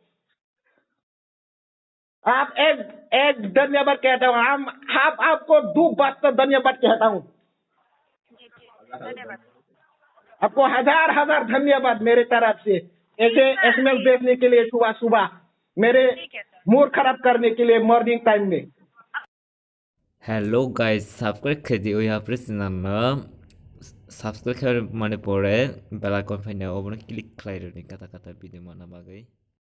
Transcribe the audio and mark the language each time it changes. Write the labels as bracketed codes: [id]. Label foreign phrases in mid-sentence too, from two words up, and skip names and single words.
[hi] आप एक धन्यवाद कहता हूँ, हम आपको दो बस्ते धन्यवाद कहता हूँ। जी जी, धन्यवाद। आपको हजार धन्यवाद मेरे तरफ से, ऐसे एसएमएस भेजने के लिए सुबह सुबह मेरे ठीक है सर। मूड खराब करने के लिए [en] morning time [hi] में। [en] Hello guys, [trp] subscribe ke di uya presina na subscribe ke mane pore [en] bell icon [trp] fine obon click khlai roni kata kata video mana bagai।